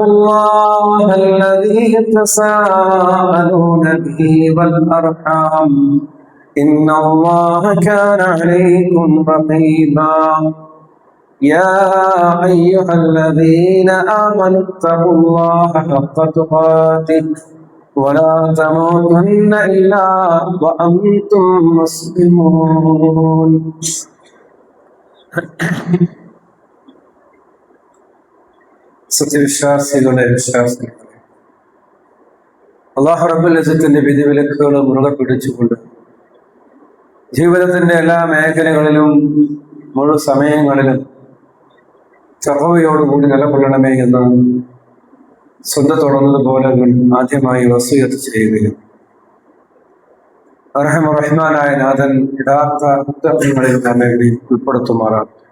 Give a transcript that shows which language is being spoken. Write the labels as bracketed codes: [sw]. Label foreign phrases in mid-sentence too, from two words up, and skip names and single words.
[ar] الله الذي تساءلون به والأرحام إن الله كان عليكم رقيبا يا أيها الذين آمنوا اتقوا الله حق تقاته ولا تموتن إلا وأنتم مسلمون [ml] സത്യവിശ്വാസികളെ വിശ്വാസികളെ അല്ലാഹു [ar] رب العزة [ml] വിധിവിലക്കുകൾ മുറുകെ പിടിച്ചുകൊണ്ട് ജീവിതത്തിന്റെ എല്ലാ മേഖലകളിലും മുഴുവൻ സമയങ്ങളിലും തഖ്വയോടുകൂടി നിലകൊള്ളണമേ എന്ന് സ്വന്തത്തോടുന്നതുപോലെ ആദ്യമായി വസിയത്ത് ചെയ്യുകയും റഹ്മാനായ നാഥൻ യഥാർത്ഥ മുത്തഖീങ്ങളിൽ നമ്മെ ഉൾപ്പെടുത്തുമാറാണ്.